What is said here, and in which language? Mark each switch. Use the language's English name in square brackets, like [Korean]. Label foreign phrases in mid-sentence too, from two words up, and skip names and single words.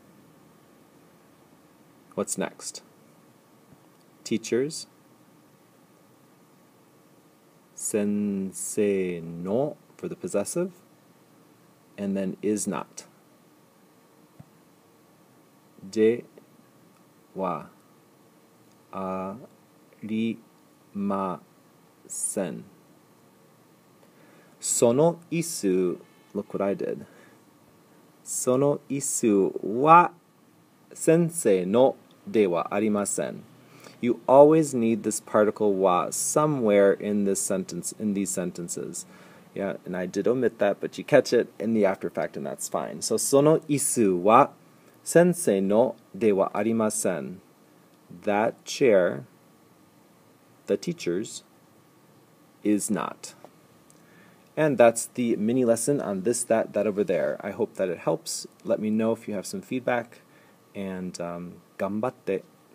[English] What's next? Teachers, [Japanese] 先生の [English] for the possessive, and then is not. [Japanese] ではありません. その椅子, [English] look what I did. [Japanese] その椅子は先生のではありません. [English] You always need this particle wa somewhere in this sentence, in these sentences. Yeah, and I did omit that, but you catch it in the after fact, and that's fine. [Japanese] So その椅子は先生のではありません. [English] That chair, the teacher's, is not. And that's the mini lesson on this, that over there. I hope that it helps. Let me know if you have some feedback, and ganbatte.